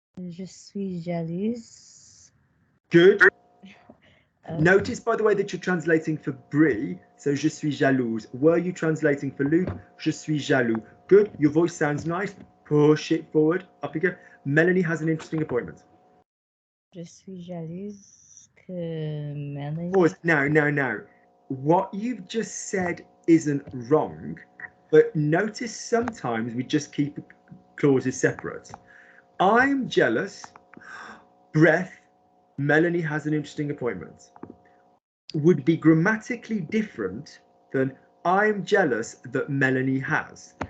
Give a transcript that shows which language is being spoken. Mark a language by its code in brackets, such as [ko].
[fr] Je suis jalouse. [en] Good. Notice, by the way, that you're translating for Brie, so [fr] je suis jalouse. [en] Were you translating for Luke? [fr] Je suis jaloux. [en] Good. Your voice sounds nice. Push it forward. Up you go. Melanie has an interesting appointment. [fr] Je suis jalouse que Melanie. [en] Pause. Now. What you've just said isn't wrong, but notice sometimes we just keep clauses separate. I'm jealous. Breath. Melanie has an interesting appointment. Would be grammatically different than I'm jealous that Melanie has.